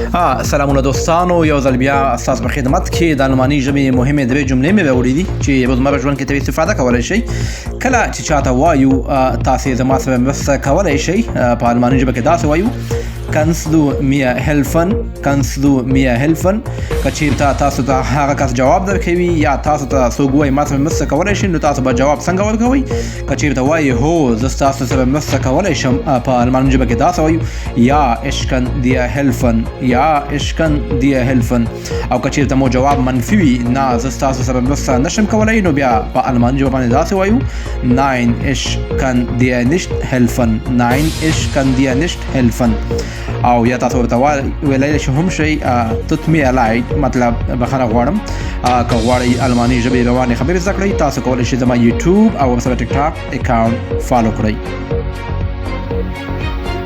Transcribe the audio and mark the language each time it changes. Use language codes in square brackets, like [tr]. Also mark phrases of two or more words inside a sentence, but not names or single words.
[ps] سلامونه دوستانو، یو ځل بیا ستاسو په خدمت کې د الماني ژبې مهمې درې جملې مې وړي دي چې روزمره ژوند کې ترې استفاده کولی شئ. کله چې چاته وایو تاسې زما سره مرسته کولی شئ، په الماني ژبه کې داسې وایو [de] kannst du mir helfen. [ps] که چېرته تاسو ته هغه کس جواب درکوي یا تاسو ته څوک وایي ما سره مرسته کولی شئ، نو تاسو به جواب څنګه ورکوئ؟ که چېرته وایي هو زه ستاسو سره مرسته کولی شم، په الماني ژبه کې داسې وایو یا [de] ich kann dir helfen. [ps] او که چېرته مو جواب منفي وي، نه زه ستاسو سره مرسته نشم کولی، نو بیا په الماني ژبه باندې داسې وایو [de] nein ich kann dir nicht helfen. [ps] او یا تاسو ورته ویلی شئ هم شئ [de] tut mir leid، [ps] مطلب بخښنه غواړم. که غواړئ الماني ژبې روانې خبرې زده کړئ، تاسو کولی شئ زما یوټیوب او ورسره ټیک ټاک اکاونټ فالو کړئ.